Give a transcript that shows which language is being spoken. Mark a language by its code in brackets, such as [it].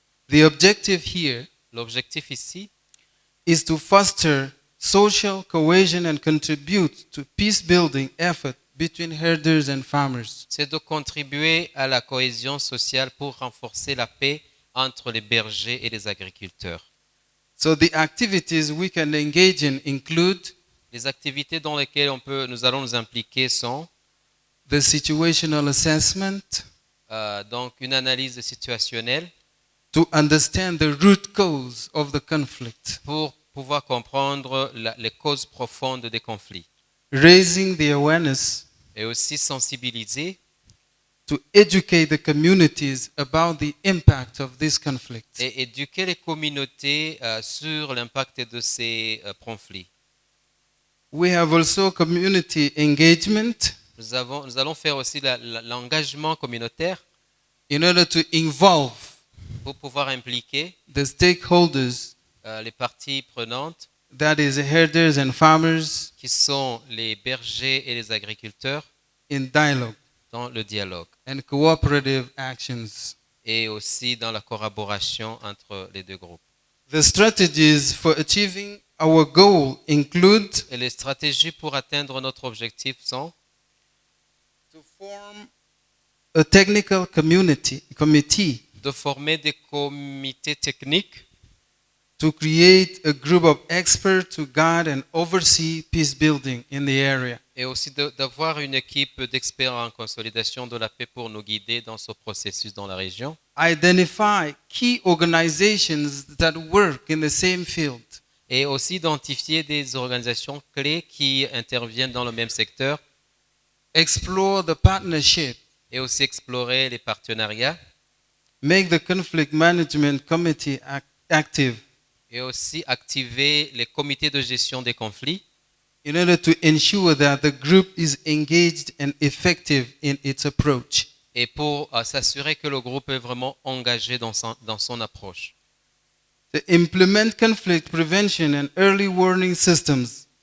[en] The objective here [fr] L'objectif ici, [en] is to foster social cohesion and contribute to peace building effort between herders and farmers. [fr] c'est de contribuer à la cohésion sociale pour renforcer la paix entre les bergers et les agriculteurs. [en] So the activities we can engage in include [fr] Les activités dans lesquelles nous allons nous impliquer sont [en] the situational assessment [fr] donc une analyse situationnelle [en] to understand the root cause of the conflict, [fr] pour pouvoir comprendre les causes profondes des conflits [en] raising the awareness [fr] et aussi sensibiliser [en] to educate the communities about the impact of this conflict. [fr] et éduquer les communautés sur l'impact de ces conflits. [en] We have also community engagement [fr] Nous allons faire aussi l'engagement communautaire [en] in order to involve [fr] pour pouvoir impliquer [en] the stakeholders, [fr] les parties prenantes [en] that is herders and farmers, [fr] qui sont les bergers et les agriculteurs [en] in dialogue [fr] dans le dialogue [en] and cooperative actions. [fr] et aussi dans la collaboration entre les deux groupes. [en] The strategies for achieving our goal include [fr] Et les stratégies pour atteindre notre objectif sont [en] to form a technical committee [fr] de former des comités techniques, [en] to create a group of experts to guide and oversee peace building in the area. [fr] et aussi d'avoir une équipe d'experts en consolidation de la paix pour nous guider dans ce processus dans la région. [en] Identify key organizations that work in the same field. [fr] Et aussi identifier des organisations clés qui interviennent dans le même secteur [en] Explore the partnership. [fr] et aussi explorer les partenariats [en] Make the conflict management committee active [fr] et aussi activer les comités de gestion des conflits [en] in order to ensure that the group is engaged and effective in its approach. [fr] et pour s'assurer que le groupe est vraiment engagé dans son approche. [en] To implement conflict prevention and early warning systems.